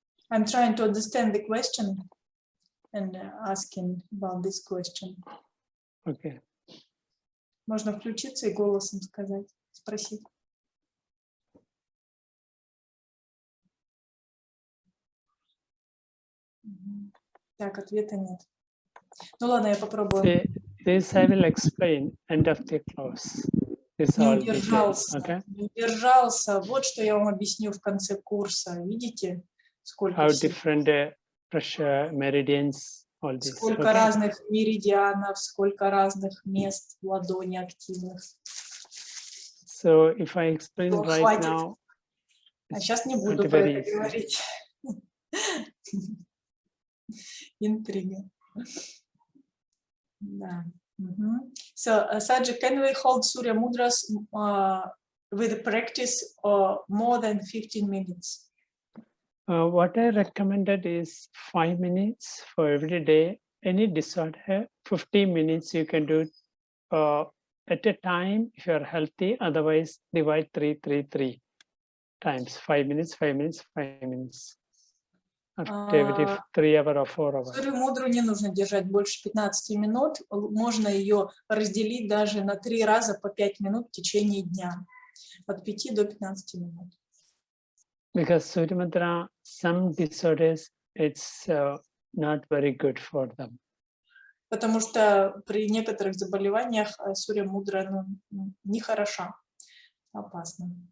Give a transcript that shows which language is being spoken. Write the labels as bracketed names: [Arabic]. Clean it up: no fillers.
[English] I'm trying to understand the question and asking about this question. Okay. [Russian] Можно включиться и голосом сказать, спросить. Так, ответа нет. Ну ладно, я попробую. [English] This I will explain end of the class. [Russian] Не удержался, okay? Не удержался. Вот что я вам объясню в конце курса. Видите, сколько [English] How different pressure, meridians, all this. [Russian] Сколько разных меридианов, сколько разных мест в ладони активных. [English] So if I explain right [Russian] хватит. [English] now, [Russian] а сейчас не буду про это говорить. Интрига. Да. [English] So, Sаджи, can we hold Surya Mudras with practice more than 15 minutes? What I recommended is 5 minutes for every day. Any disorder, 15 minutes you can do at a time if you are healthy. Otherwise, divide 3 times. 5 minutes, 5 minutes, 5 minutes. After every 3 hours or 4 hours. [Russian] Сурью Мудру не нужно держать больше 15 минут. Можно ее разделить даже на 3 раза по 5 минут в течение дня. От 5 до 15 минут. [English] Because Surya Mudra, some disorders, it's not very good for them. [Russian] Потому что при некоторых заболеваниях Сурья Мудра не хороша, опасна.